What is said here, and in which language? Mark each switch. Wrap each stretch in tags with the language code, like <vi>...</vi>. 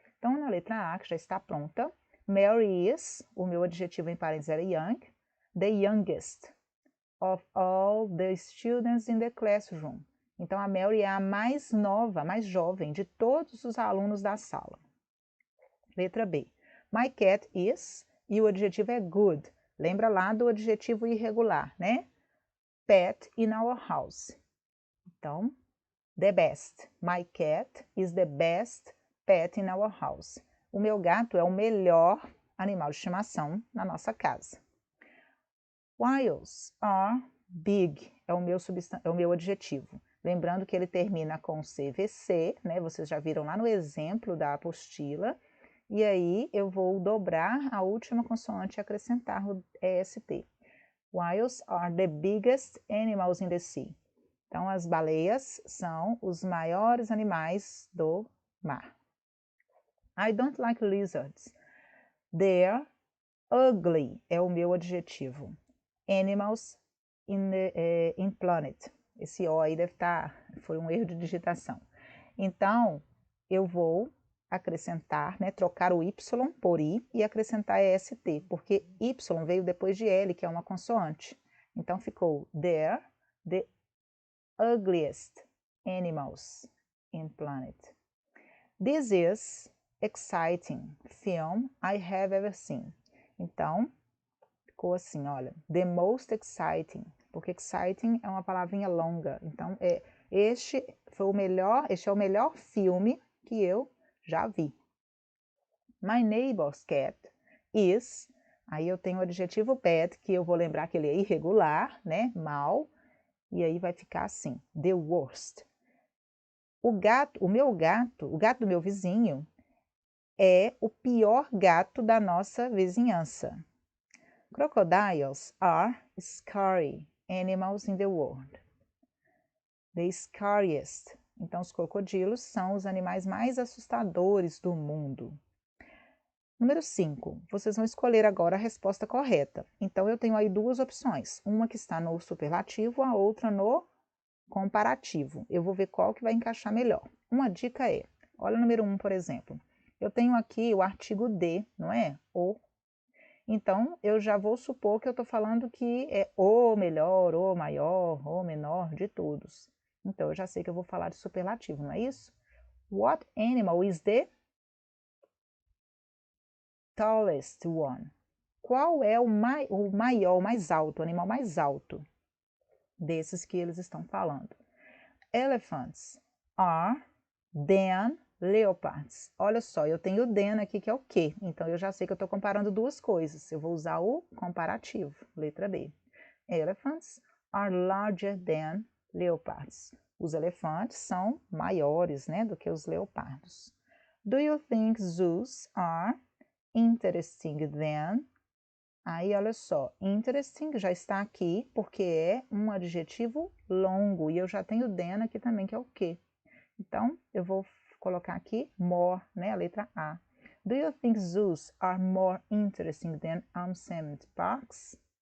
<pt>Então, na letra A, que já está pronta,</pt> <en>Mary is,</en> <pt>o meu adjetivo em parênteses era young,</pt> <en>the youngest of all the students in the classroom.</en> <pt>Então, a Mary é a mais nova, mais jovem de todos os alunos da sala. Letra B.</pt> <en>My cat is,</en> <pt>e o adjetivo é good. Lembra lá do adjetivo irregular, né?</pt> <en>Pet in our house. Então, the best. My cat is the best pet in our house.</en> <pt>O meu gato é o melhor animal de estimação na nossa casa.</pt> <en>Whales are big.</en> <pt>É o meu adjetivo. Lembrando que ele termina com CVC, né? Vocês já viram lá no exemplo da apostila. E aí eu vou dobrar a última consoante e acrescentar o EST.</pt> <en>Whales are the biggest animals in the sea.</en> <pt>Então, as baleias são os maiores animais do mar.</pt> <en>I don't like lizards. They're ugly,</en> <pt>é o meu adjetivo.</pt> <en>Animals in planet.</en> <pt>Esse O aí deve estar, foi um erro de digitação. Então, eu vou acrescentar, né, trocar o Y por I e acrescentar EST, porque Y veio depois de L, que é uma consoante. Então, ficou</pt> <en>there, the ugliest animals in planet. This is exciting film I have ever seen.</en> <pt>Então, ficou assim, olha,</pt> <en>the most exciting,</en> <pt>porque exciting é uma palavrinha longa. Então, este é o melhor filme que eu já vi.</pt> <en>My neighbor's cat is,</en> <pt>aí eu tenho o adjetivo bad, que eu vou lembrar que ele é irregular, né, mal, e aí vai ficar assim,</pt> <en>the worst.</en> <pt>O gato do meu vizinho, é o pior gato da nossa vizinhança.</pt> <en>Crocodiles are scary animals in the world. The scariest.</en> <pt>Então, os crocodilos são os animais mais assustadores do mundo. Número 5. Vocês vão escolher agora a resposta correta. Então, eu tenho aí duas opções. Uma que está no superlativo, a outra no comparativo. Eu vou ver qual que vai encaixar melhor. Uma dica é, olha o número 1, por exemplo. Eu tenho aqui o artigo de, não é? O. Então, eu já vou supor que eu estou falando que é o melhor, o maior, o menor de todos. Então, eu já sei que eu vou falar de superlativo, não é isso?</pt> <en>What animal is the tallest one?</en> <pt>Qual é o maior, o mais alto, o animal mais alto desses que eles estão falando?</pt> <en>Elephants are than leopards.</en> <pt>Olha só, eu tenho o than aqui que é o que, então eu já sei que eu estou comparando duas coisas. Eu vou usar o comparativo, letra B.</pt> <en>Elephants are larger than leopards.</en> <pt>Os elefantes são maiores, né, do que os leopardos.</pt> <en>Do you think zoos are interesting than?</en> <pt>Aí, olha só, interesting já está aqui porque é um adjetivo longo e eu já tenho than aqui também, que é o que. Então, eu vou colocar aqui more, né, a letra A.</pt> <en>Do you think zoos are more interesting than amusement parks?</en>